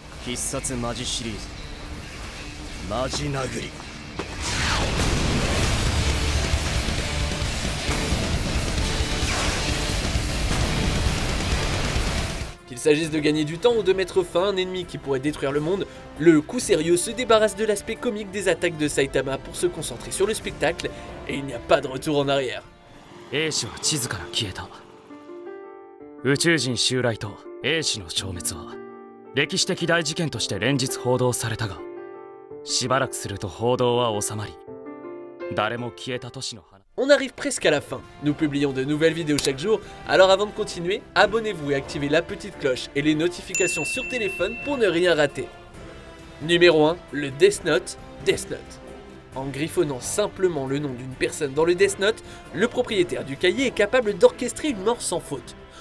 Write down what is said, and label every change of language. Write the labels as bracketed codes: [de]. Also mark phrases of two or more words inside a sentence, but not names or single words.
[fr] Qu'il s'agisse de gagner du temps ou de mettre fin à un ennemi qui pourrait détruire le monde, le coup sérieux se débarrasse de l'aspect comique des attaques de Saitama pour se concentrer sur le spectacle, et il n'y a pas de retour en arrière. [ja] 英氏は地図から消えた。宇宙人襲来と英氏の消滅は歴史的大事件として連日報道されたが、しばらくすると報道は収まり、誰も消えた都市の花。 [fr] On arrive presque à la fin, nous publions de nouvelles vidéos chaque jour, alors avant de continuer, abonnez-vous et activez la petite cloche et les notifications sur téléphone pour ne rien rater. Numéro 1, le Death Note, Death Note. En griffonnant simplement le nom d'une personne dans le Death Note, le propriétaire du cahier est capable d'orchestrer une mort sans faute.